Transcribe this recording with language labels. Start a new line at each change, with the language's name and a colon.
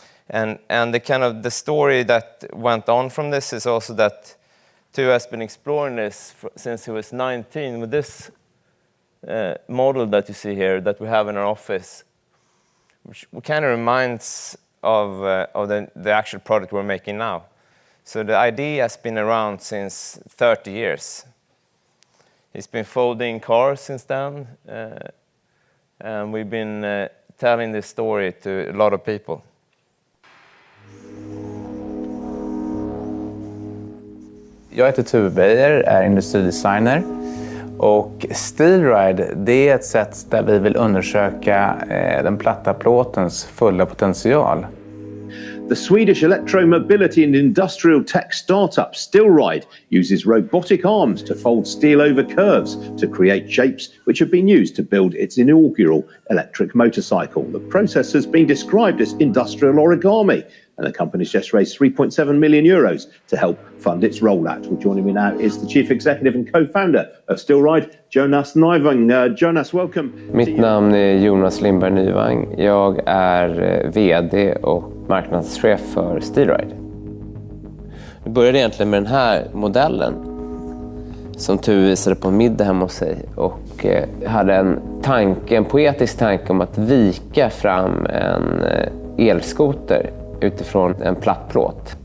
English: And the story that went on from this is also that Tuve has been exploring this since he was 19 with this model that you see here that we have in our office, which kind of reminds of the actual product we're making now. So the idea has been around since 30 years. He's been folding cars since then, and we've been telling this story to a lot of people.
Swedish: Jag heter Tuve Beyer, är industridesigner, och Stilride, det är ett sätt där vi vill undersöka den platta plåtens fulla potential.
English: The Swedish electromobility and industrial tech startup Stilride uses robotic arms to fold steel over curves to create shapes which have been used to build its inaugural electric motorcycle. The process has been described as industrial origami, and the company's just raised 3.7 million euros to help fund its rollout. Well, joining me now is the chief executive and co-founder of Stilride, Jonas Nyvang. Jonas, welcome.
Swedish: Mitt namn är Jonas Nyvang. Jag är vd och marknadschef för Stilride. Vi började egentligen med den här modellen som Tuve visade på en middag hemma hos sig, och hade en poetisk tanke om att vika fram en elskoter utifrån en plattplåt.